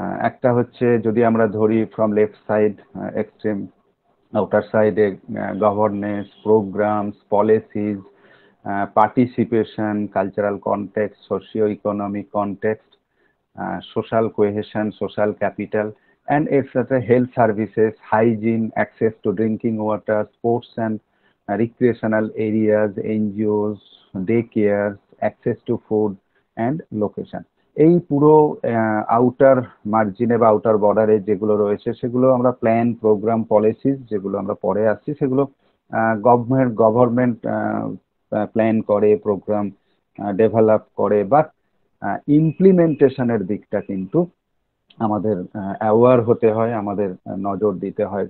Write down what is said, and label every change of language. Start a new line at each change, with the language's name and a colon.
Bangla: একটা হচ্ছে যদি আমরা ধরি
English: From left side extreme outer সাইডে governance, programmes, policies, participation, cultural context, socio-economic context, social cohesion, social capital, and etc. Health services, hygiene, access to drinking water, sports and recreational areas, NGOs, daycares, access to food and location.
Bangla: এই পুরো outer মার্জিনে বা outer বর্ডারে যেগুলো রয়েছে সেগুলো আমরা plan, programme, policies, যেগুলো আমরা পরে আসছি, সেগুলো গভর্নমেন্ট প্ল্যান করে, প্রোগ্রাম ডেভেলপ করে, বাট ইমপ্লিমেন্টেশনের দিকটা কিন্তু আমাদের অ্যাওয়ার হতে হয়, আমাদের নজর দিতে হয়।